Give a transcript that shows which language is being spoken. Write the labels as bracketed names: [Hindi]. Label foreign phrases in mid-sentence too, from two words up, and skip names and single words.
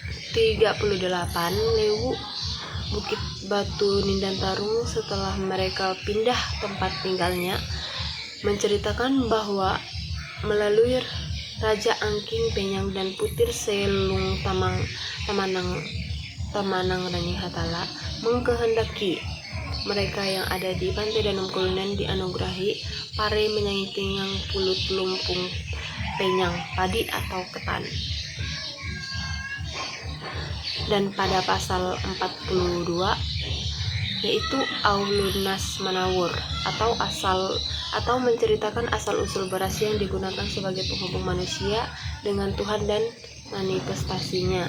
[Indonesian] Lewu Bukit Batu Nindantarung setelah mereka pindah tempat tinggalnya menceritakan bahwa melalui Raja Angking Penyang dan Putir Selung Tamanang Ranihatala mengkehendaki mereka yang ada di Pantai Danum Kulunan dianugerahi [Ngaju] pare menyanyi tinggang pulut lumpung penyang [Indonesian] padi atau ketan. Dan pada pasal 42, yaitu Aulunas Manawur atau menceritakan asal usul beras yang digunakan sebagai penghubung manusia dengan Tuhan dan manifestasinya.